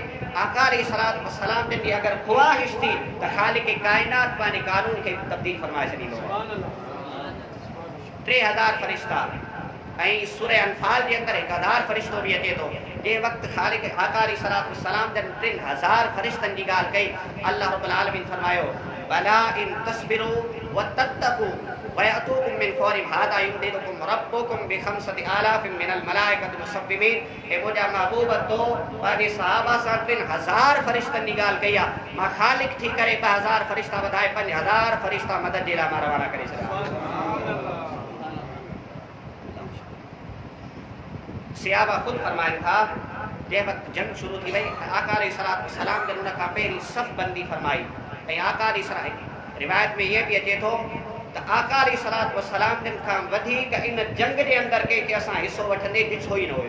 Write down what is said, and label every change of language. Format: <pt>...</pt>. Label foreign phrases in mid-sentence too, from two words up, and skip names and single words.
<sd>आका</sd> <ar>عليه الصلاة والسلام</ar> <sd>जन जी अगरि ख़्वाहिश थी त ख़ालिक़ काइनात पंहिंजे कानून खे तब्दील फरमाए छॾींदो। 3000 फ़रिश्ता ऐं सूरह अनफाल जे अंदरि 1000 फ़रिश्तो बि अचे थो। जंहिं वक़्तु ख़ालिक़ आका</sd> <ar>عليه الصلاة والسلام</ar> <sd>जन 3000 फ़रिश्तनि जी ॻाल्हि कई,</sd> <ar>الله رب العالمين</ar> <sd>फरमायो</sd> <ar>بلى إن تصبروا وتتقوا ويأتوكم من فورهم هذا يمددكم ربكم بخمسة آلاف من الملائكة مسومين.</ar> <sd>हे मुंहिंजा महबूब तो पंहिंजे सहाबा सां 3000 फ़रिश्तनि जी ॻाल्हि कई आहे, मां ख़ालिक़ थी करे 2000 फ़रिश्ता वधाए 5000 फ़रिश्ता मदद जे लाइ मां रवाना करे छॾिया। सहाबा ख़ुदि फरमाइनि था जंहिं वक़्तु जंग शुरू थी वई आका</sd> <ar>عليه الصلاة والسلام</ar> <sd>जन उन खां पहिरीं सफ़ बंदी फरमाई ऐं आका अलैहिस्सलाम रिवायत में इहे बि अचे थो त आका</sd> <ar>عليه الصلاة والسلام</ar> <sd>जन खां वधीक इन जंग जे अंदरि कंहिंखे असां हिसो वठंदे ॾिठो ई न हुयो।</sd>